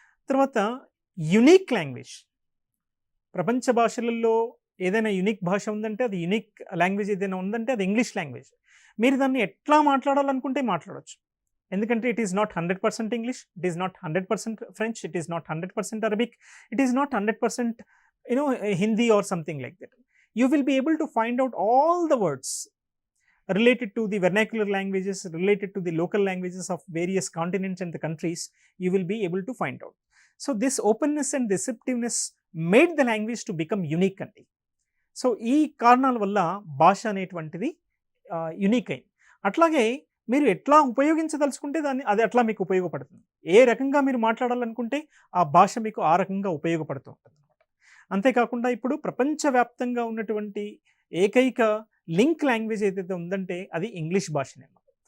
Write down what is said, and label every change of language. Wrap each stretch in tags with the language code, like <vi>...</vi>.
<te>తర్వాత unique language, ప్రపంచ భాషలలో ఏదైనా యునిక్ భాష ఉందంటే, అది యునిక్ లాంగ్వేజ్ ఏదైనా ఉందంటే అది ఇంగ్లీష్ లాంగ్వేజ్. మీరు దాన్ని ఎట్లా మాట్లాడాలనుకుంటే మాట్లాడవచ్చు. ఎందుకంటే</te> <en>It is not 100% English, it is not 100% French, it is not 100% Arabic, it is not 100% Hindi or something like that. You will be able to find out all the words related to the vernacular languages, related to the local languages of various continents and the countries, you will be able to find out. So this openness and receptiveness made the language to become unique andi.</en> <te>So ఈ కారణాల వల్ల భాష అనేటువంటిది unique అయింది. అట్లాగే మీరు ఎట్లా ఉపయోగించదలుచుకుంటే అది అట్లా మీకు ఉపయోగపడుతుంది. ఏ రకంగా మీరు మాట్లాడాలనుకుంటే ఆ భాష మీకు ఆ రకంగా ఉపయోగపడుతూ ఉంటుందనమాట. అంతేకాకుండా ఇప్పుడు ప్రపంచవ్యాప్తంగా ఉన్నటువంటి ఏకైక లింక్ లాంగ్వేజ్ ఏదైతే ఉందంటే అది ఇంగ్లీష్ భాషనే అన్నమాట.</te>